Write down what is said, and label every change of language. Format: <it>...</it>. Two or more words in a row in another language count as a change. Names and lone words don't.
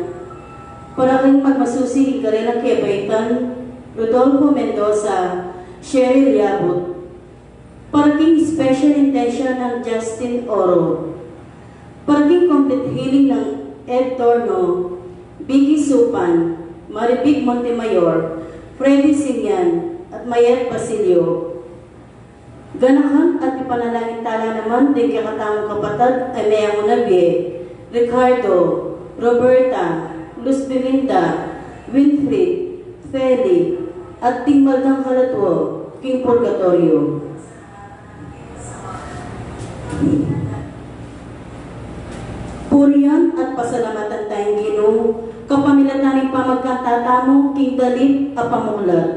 <pam>Para kang magmasusi ka rin ang Kebaitan, Rodolfo Mendoza, Cheryl Yabut. Para king</pam> <en>special intention</en> <pam>ng Justin Oro. Para king</pam> <en>complete healing</en> <pam>ng Ed Torno, Vicky Supan, Maribig Montemayor, Freddy Sinian, at Mayet Basilio. Ganahan at ipanalangin tala naman din kakatamang kapatid ay Mayang Unabie, Ricardo, Roberta, Luz Belinda, Winfried, Feli, at Tingmalgang Kalatwo, King Purgatorio. Purihan at pasalamatan tayong Ginoo, kapamilataning pamagkatatamo, King Dalit at Pamulat.</pam>